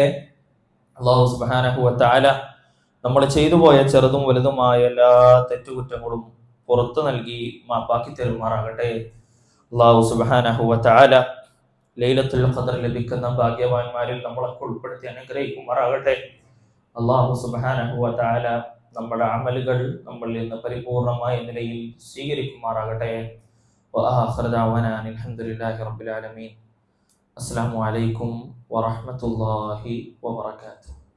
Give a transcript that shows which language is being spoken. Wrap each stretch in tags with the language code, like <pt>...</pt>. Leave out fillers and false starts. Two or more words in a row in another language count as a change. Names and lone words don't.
<ar>الله سبحانه وتعالى</ar> <ml>നമ്മൾ ചെയ്തു പോയ ചെറുതും വലുതുമായ എല്ലാ തെറ്റുകുറ്റങ്ങളും പുറത്തു നൽകി മാപ്പാക്കി തരുമാറാകട്ടെ.</ml> <ar>الله سبحانه وتعالى</ar> <ml>ലൈലത്തുൽ ഖദർ ലഭിക്കുന്ന ഭാഗ്യവാന്മാരിൽ നമ്മളൊക്കെ ഉൾപ്പെടുത്തി അനുഗ്രഹിക്കുമാറാകട്ടെ.</ml> <ar>الله سبحانه وتعالى</ar> <ml>നമ്മുടെ അമലുകൾ നമ്മളിൽ നിന്ന് പരിപൂർണമായ നിലയിൽ സ്വീകരിക്കുമാറാകട്ടെ.</ml> <ar>وآخر دعوانا أن الحمد لله رب العالمين. السلام عليكم ورحمة الله وبركاته.</ar>